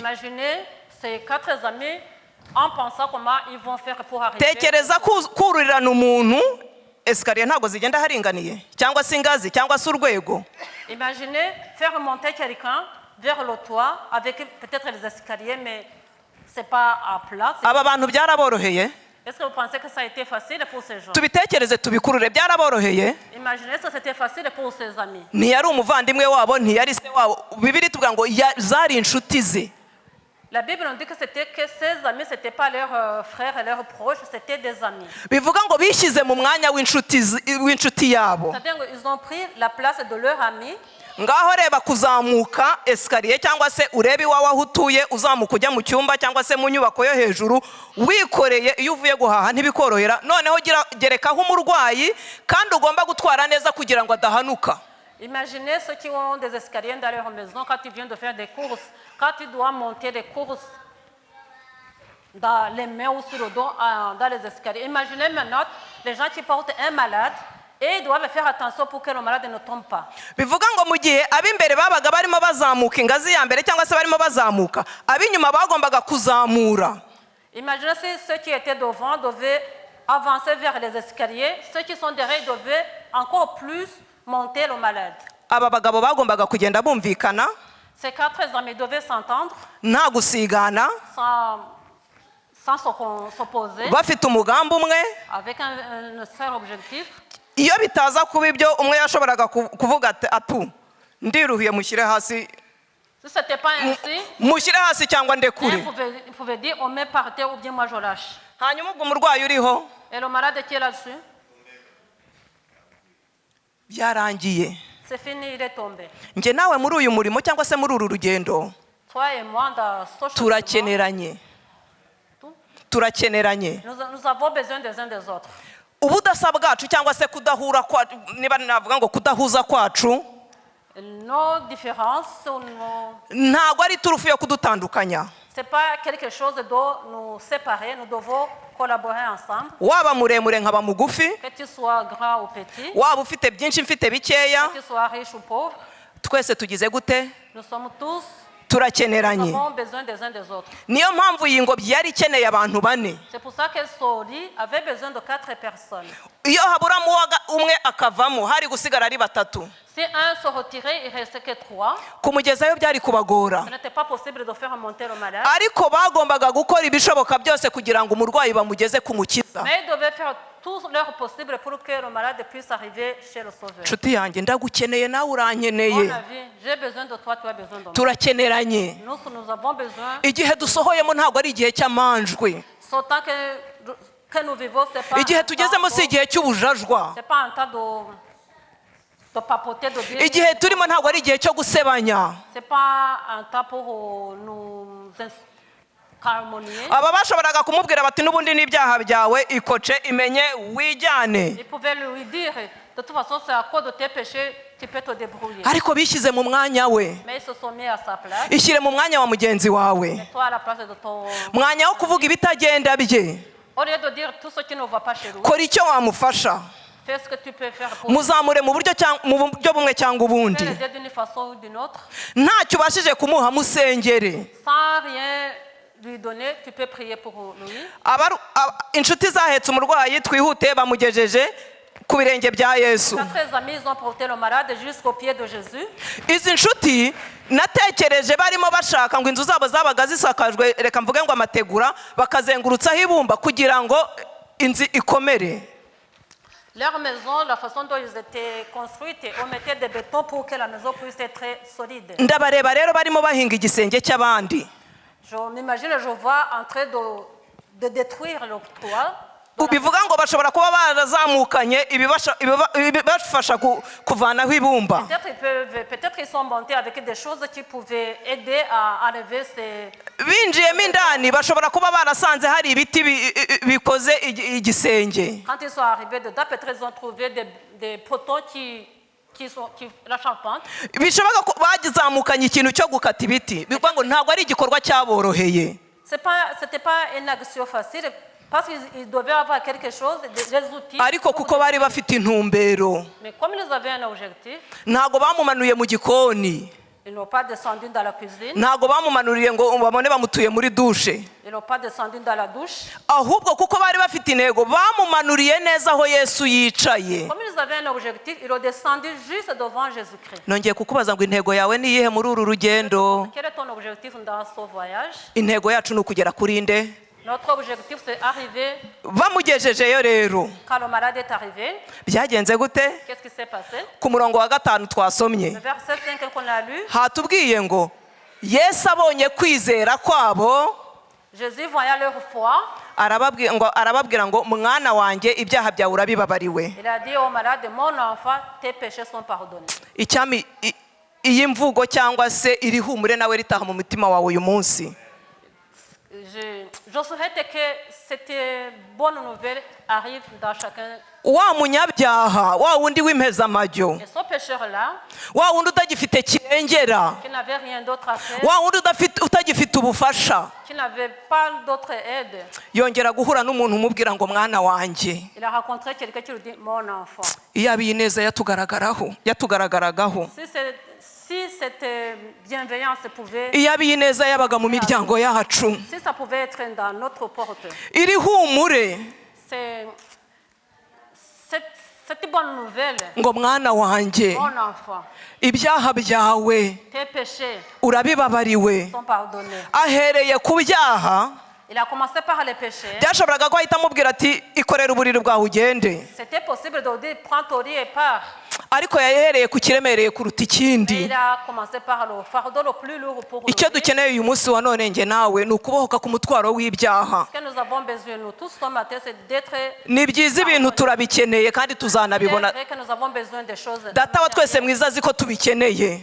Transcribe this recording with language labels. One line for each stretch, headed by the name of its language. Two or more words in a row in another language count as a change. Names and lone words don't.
French: Imaginez ces 4 amis en pensant comment ils vont faire pour arriver.
Kinyarwanda: Tekereza kururirana umuntu escalier ntago zigenda haringaniye cyangwa se ingazi cyangwa se urwego.
French: Imaginez faire monter quelqu'un vers le toit avec peut-être les escaliers mais c'est pas à plat.
Kinyarwanda: Aba bantu byaraboroheye.
French: Est-ce que vous pensez que ça a été facile pour ces gens?
Kinyarwanda: Tubitekereze tubikurure byaraboroheye.
French: Imaginez que c'était facile pour ses amis.
Kinyarwanda: Ntiyari umuvandimwe wabo ntiyari se wabo. Bibiri tuvuga ngo zari inshuti ze.
French: La Bible nous dit que ces amis c'était pas leurs frères et leurs proches, c'était des amis.
Kinyarwanda: Bivuga ngo bishyize mu mwanya w'inshuti yabo.
French: C'est-à-dire qu'ils ont pris la place de leur ami.
Kinyarwanda: Ngaho reba kuzamuka escalier cyangwa se urebe iwawe aho utuye uzamuka ujya mu cyumba cyangwa se mu nyubako yo hejuru wikoreye iyo uvuye guhaha ntibikorohera noneho gerekaho umurwayi kandi ugomba gutwara neza kugira ngo adahanuka.
French: Imaginez ceux qui ont des escaliers dans leur maison quand ils viennent de faire des courses, quand ils doivent monter des courses dans les mains ou sur le dos dans les escaliers. Imaginez maintenant les gens qui portent un malade. Et ils doivent faire attention pour que le malade ne tombe pas.
Kinyarwanda: Bivuga ngo mu gihe abimbere babaga barimo bazamuka ingazi ya mbere cyangwa se barimo bazamuka abinyuma bagombaga kuzamura.
French: Imaginez si ceux qui étaient devant devaient avancer vers les escaliers, ceux qui sont derrière devaient encore plus monter le malade.
Kinyarwanda: Aba bagabo bagombaga kugenda bumvikana.
French: Ces 4 amis devaient s'entendre.
Kinyarwanda: Nta gusigana.
French: Sans sans s'opposer,
Kinyarwanda: bafite umugambi umwe.
French: avec un seul objectif.
Kinyarwanda: Iyo bitaza kuba ibyo, umwe yashoboraga kuvuga ati ndiruhiye, mushyire hasi,
French: Si ce n'était pas ainsi,
Kinyarwanda: mushyire hasi cyangwa ndekure.
French: il pouvait dire on met par terre ou bien moi je lâche.
Kinyarwanda: Hanyuma ubwo umurwayi uriho
French: Et le malade qui est là-dessus,
Kinyarwanda: byarangiye.
French: c'est fini, il est tombé.
Kinyarwanda: Njye nawe muri uyu murimo cyangwa se muri uru rugendo
French: Toi et moi, dans ce cheminement,
Kinyarwanda: turakeneranye, turakeneranye.
French: nous avons besoin des uns des autres.
Kinyarwanda: Ubudasa bwacu cyangwa se kudahura kwacu, niba navuga ngo kudahuza kwacu,
French: Nos différences,
Kinyarwanda: ntabwo ari turufu yo kudutandukanya.
French: ce n'est pas quelque chose de nous séparer, nous devons collaborer ensemble.
Kinyarwanda: Waba muremure nkaba mugufi,
French: Que tu sois grand ou petit,
Kinyarwanda: waba ufite byinshi mfite bikeya,
French: que tu sois riche ou pauvre,
Kinyarwanda: twese tugize gute?
French: nous sommes tous, nous
Kinyarwanda: Turakeneranye.
French: avons besoin des uns des autres.
Kinyarwanda: Niyo mpamvu iyi ngobyi yari ikeneye abantu bane.
French: C'est pour ça que Soli avait besoin de 4 personnes.
Kinyarwanda: Iyo haburamo umwe akavamo, hari gusigara ari batatu.
French: Si un se retirait, il ne restait que 3.
Kinyarwanda: Kumugezayo byari kubagora,
French: Ce n'était pas possible de faire monter le malade.
Kinyarwanda: ariko bagombaga gukora ibishoboka byose kugira ngo umurwayi bamugeze ku mukiza.
French: Mais ils devaient faire tout leur possible pour que le malade puisse arriver chez le Sauveur.
Kinyarwanda: Nshuti yanjye, ndagukeneye nawe
French: Mon
Kinyarwanda: urankeneye,
French: avis, j'ai besoin de toi, tu as besoin de moi.
Kinyarwanda: turakeneranye.
French: Nous avons besoin,
Kinyarwanda: Igihe dusohoyemo ntabwo ari igihe cy'amanjwe,
French: autant que nous vivons, ce n'est pas,
Kinyarwanda: igihe tugezemo si igihe cy'ubujajwa,
French: un temps de papoter, de dire.
Kinyarwanda: igihe turimo ntabwo ari igihe cyo gusebanya.
French: Ce n'est pas un temps pour nous harmonier.
Kinyarwanda: Aba bashoboraga kumubwira bati n'ubundi n'ibyaha byawe ikoce imenye wijyane,
French: Ils pouvaient lui dire, de toute façon, c'est à cause de tes péchés, tu peux te débrouiller.
Kinyarwanda: ariko bishyize mu mwanya we.
French: Mais ils se sont mis à sa place.
Kinyarwanda: Ishyire mu mwanya wa mugenzi wawe,
French: Et toi à la place de ton...
Kinyarwanda: mwanya wo kuvuga ibitagenda bye,
French: Au lieu de dire tout ce qui ne va pas chez nous,
Kinyarwanda: kora icyo wamufasha,
French: fais ce que tu peux faire pour
Kinyarwanda: muzamure mu buryo bumwe cyangwa ubundi.
French: les aider d'une façon ou d'une autre.
Kinyarwanda: Ntacyo ubashije kumuha, musengere.
French: Sans rien lui donner, tu peux prier pour lui.
Kinyarwanda: Inshuti zahetse umurwayi twihute bamugejeje ku birenge bya Yesu.
French: Quatre amis, ils ont porté le malade jusqu'au pied de Jésus.
Kinyarwanda: Izi nshuti natekereje barimo bashaka ngo inzu zabo zabaga zisakajwe, reka mvuge ngo amategura, bakazengurutsaho ibumba kugira ngo inzu ikomere.
French: Leur maison, la façon dont ils étaient construites, on mettait des bétons pour que la maison puisse être très solide.
Kinyarwanda: Ndabareba rero barimo bahinga igisenge cy'abandi.
French: Je m'imagine, je vois en train de détruire le toit.
Kinyarwanda: Ubivuga ngo bashobora kuba barazamukanye ibibafasha kuvanaho ibumba.
French: Peut-être qu'ils sont montés avec des choses qui pouvaient aider à enlever ces...
Kinyarwanda: Binjiyemo indani bashobora kuba barasanze hari ibiti bikoze igisenge.
French: Quand ils sont arrivés dedans, peut-être ils ont trouvé des poteaux qui la charpente.
Kinyarwanda: Bishoboka ko bagizamukanye ikintu cyo gukata ibiti. Bivuga ngo ntabwo ari igikorwa cyaboroheye.
French: C'était pas une action facile. Parce qu'ils devaient avoir quelque chose, des outils.
Kinyarwanda: Ariko kuko bari bafite intumbero.
French: Mais comme ils avaient un objectif,
Kinyarwanda: ntago bamumanuye mu gikoni.
French: Ils n'ont pas descendu dans la cuisine.
Kinyarwanda: Ntago bamumanuriye ngo babone bamutuye muri douche.
French: Ils n'ont pas descendu dans la douche.
Kinyarwanda: Ahubwo kuko bari bafite intego bamumanuriye neza aho Yesu yicaye.
French: Comme ils avaient un objectif, ils ont descendu juste devant Jésus-Christ.
Kinyarwanda: Nongeye kukubaza ngo intego yawe ni iyihe muri uru rugendo?
French: Quel est ton objectif dans ce voyage?
Kinyarwanda: Intego yacu ni ukugera kuri nde?
French: Notre objectif c'est arriver.
Kinyarwanda: Bamugejejeyo rero.
French: Quand le malade est arrivé,
Kinyarwanda: byagenze gute?
French: qu'est-ce qui s'est passé?
Kinyarwanda: Ku murongo wa 5 twasomye.
French: Le verset 5 qu'on a lu.
Kinyarwanda: Hatubwiye ngo Yesu abonye kwizera kwabo,
French: Jésus voyant leur foi,
Kinyarwanda: arababwira ngo mwana wanjye ibyaha byawe urabibabariwe.
French: il a dit au malade, mon enfant, tes péchés sont pardonnés.
Kinyarwanda: Icyami iyi mvugo cyangwa se iri humure nawe ritaha mu mutima wawe uyu munsi.
French: Je souhaite que cette bonne nouvelle arrive dans chacun.
Kinyarwanda: Wa munyabyaha, wa wundi w'impezamajyo,
French: Et ce pécheur-là,
Kinyarwanda: wa wundi utagifite kirengera,
French: qui n'avait rien d'autre à faire,
Kinyarwanda: wa wundi utagifite ubufasha,
French: qui n'avait pas d'autre aide,
Kinyarwanda: yongera guhura n'umuntu umubwira ngo mwana wanjye.
French: il a rencontré quelqu'un qui lui dit, mon enfant.
Kinyarwanda: Iyo abineza yatugaragaragaho.
French: Si cette bienveillance pouvait,
Kinyarwanda: Iyo abineza yabaga mu miryango yacu.
French: si ça pouvait être dans notre porte,
Kinyarwanda: Iri humure
French: cette bonne nouvelle,
Kinyarwanda: ngo mwana wanjye
French: mon enfant,
Kinyarwanda: ibyaha byawe
French: tes péchés
Kinyarwanda: urabibabariwe.
French: sont pardonnés.
Kinyarwanda: Ahereye ku byaha
French: Il a commencé par les péchés.
Kinyarwanda: byashoboraga ko ahita amubwira ati ikorera uburiri bwawe ugende,
French: C'était possible de dire prends ton lit et pars.
Kinyarwanda: ariko yahereye ku kiremereye kuruta
French: Mais
Kinyarwanda: ikindi.
French: il a commencé par le fardeau le plus lourd pour nous.
Kinyarwanda: icyo
French: Ce
Kinyarwanda: dukeneye uyu munsi wa none nge nawe ni ukubohoka ku mutwaro w'ibyaha.
French: que nous avons besoin, nous tous ce matin, c'est d'être.
Kinyarwanda: ni byiza ibintu turabikeneye kandi
French: C'est
Kinyarwanda: tuzanabibona.
French: vrai que nous avons besoin des choses.
Kinyarwanda: data wa twese mwiza azi ko tubikeneye,